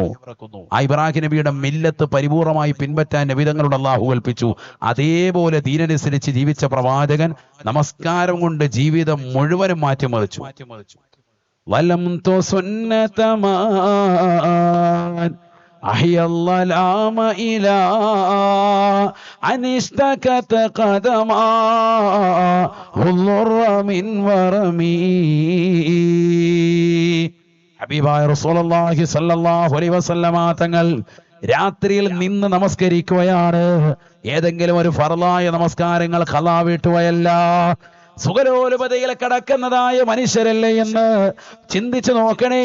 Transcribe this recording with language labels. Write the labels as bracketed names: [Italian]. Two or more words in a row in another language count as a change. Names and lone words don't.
[Malayalam] ആ ഇബ്രാഹിം നബിയുടെ മില്ലത്ത് പരിപൂർണമായി പിൻപറ്റാൻ നബിതങ്ങളോട് അല്ലാഹു കൽപ്പിച്ചു. അതേപോലെ ദീനനുസരിച്ച് ജീവിച്ച പ്രവാചകൻ നമസ്കാരം കൊണ്ട് ജീവിതം മുഴുവനും മാറ്റിമറിച്ചു. [Arabic] ظلمت سنة من أحيا الظلام إلى أن اشتكت قدما الضر من ورمي. [Malayalam] ഹബീബായ [Arabic] رسول الله صلى الله عليه وسلم [Malayalam] തങ്ങൾ രാത്രിയിൽ നിന്ന് നമസ്കരിക്കുകയാണ്. ഏതെങ്കിലും ഒരു ഫർളായ നമസ്കാരങ്ങൾ ഖളാ വീട്ടുകയല്ല. സുഖലോലുപതയിൽ കടക്കുന്നതായ മനുഷ്യരല്ലേ എന്ന് ചിന്തിച്ചു നോക്കണേ.